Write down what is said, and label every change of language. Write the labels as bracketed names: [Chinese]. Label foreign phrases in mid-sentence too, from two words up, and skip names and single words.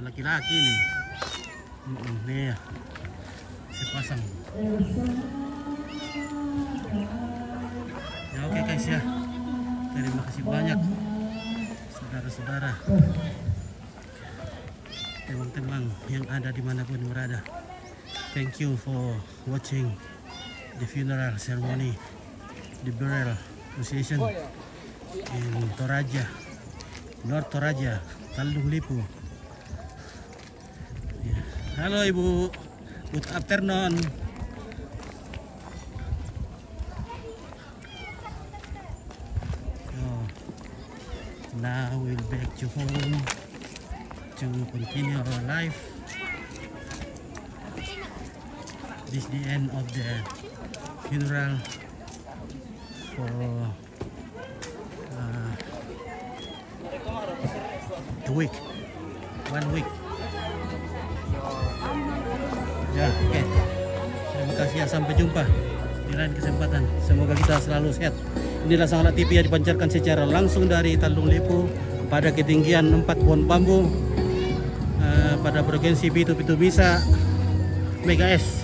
[Indonesian] laki-laki ini. Nih ya. Sepasang. Ya oke guys ya. Terima kasih banyak saudara-saudara, teman-teman yang ada dimanapun berada. [English] Thank you for watching the funeral ceremony, the burial procession in Toraja, North Toraja, Taldung Lipu. [Indonesian] Ya. Halo Ibu, [English] good afternoon. Now we'll back to home to continue our life. This is the end of the funeral for a week, 1 week. [Indonesian] Ya, oke. Terima kasih ya, sampai jumpa di lain kesempatan. Semoga kita selalu sehat. Inilah Sangla TV yang dipancarkan secara langsung dari Taldung Lipu, pada ketinggian 4 pohon bambu pada frekuensi Pitu bisa MHz.